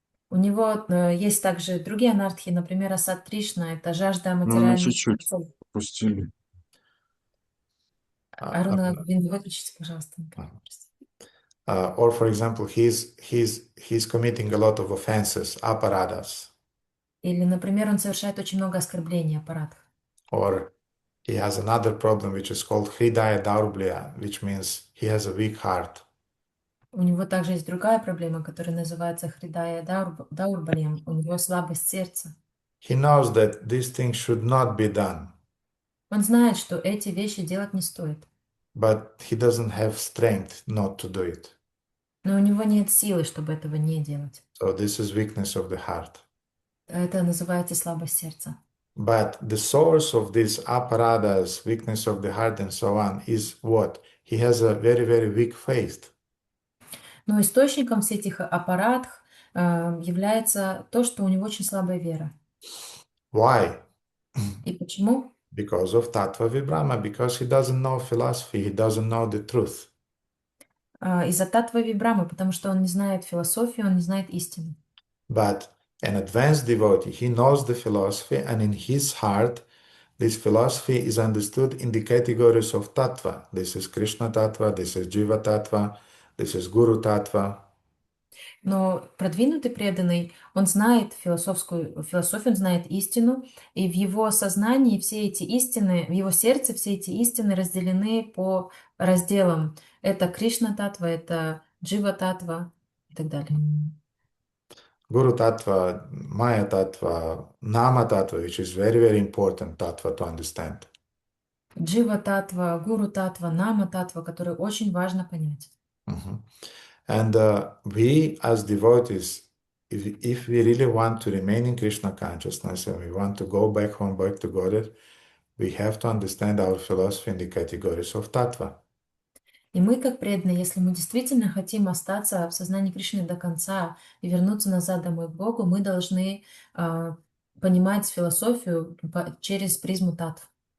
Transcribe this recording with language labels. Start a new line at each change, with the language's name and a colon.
Russian: У него есть также другие анархии, например, Асад Тришна, это жажда Ну, материальных чуть-чуть целей. пустили. Аруна, выключите, пожалуйста.
English: Or, for example, he's committing a lot of offenses, aparadas.
Russian: Или, например, он совершает очень много оскорблений, аппаратов.
English: Or he has another problem which is called Hridaya Daurblya, which means he has a weak heart.
Russian: У него также есть другая проблема, которая называется Хридая Даурбалем. У него слабость сердца.
English: He knows that these things should not be done,
Russian: Он знает, что эти вещи делать не стоит.
English: but he doesn't have strength not to do it.
Russian: Но у него нет силы, чтобы этого не делать.
English: So this is weakness of the heart.
Russian: Это называется слабость сердца.
English: But the source of these aparadas, weakness of the heart and so on, is what? He has a very, very weak faith.
Russian: Но источником всех этих аппаратов является то, что у него очень слабая вера.
English: Why?
Russian: И почему?
English: Because of Tattva Vibrama, because he doesn't know philosophy, he doesn't know the truth.
Russian: Из-за татва вибрамы, потому что он не знает философию, он не знает истину.
English: But an advanced devotee, he knows the philosophy, and in his heart, this philosophy is understood in the categories of Tattva. This is Krishna Tattva, this is Jiva Tattva, this is Guru Tattva.
Russian: Но продвинутый преданный, он знает философию, он знает истину, и в его сознании все эти истины, в его сердце все эти истины разделены по разделам. Это Кришна Татва, это Джива Татва и так далее.
English: Guru Tattva, Maya Tattva, Nama Tattva, which is very, very important Tattva to understand.
Russian: Джива Татва, Гуру Татва, Нама Татва, которые очень важно понять. Mhm.
English: And we as devotees, if we really want to remain in Krishna consciousness and we want to go back home, back to Godhead, we have to understand our philosophy in the categories of Tattva.
Russian: И мы, как преданные, если мы действительно хотим остаться в сознании Кришны до конца и вернуться назад домой к Богу, мы должны понимать философию через призму татв.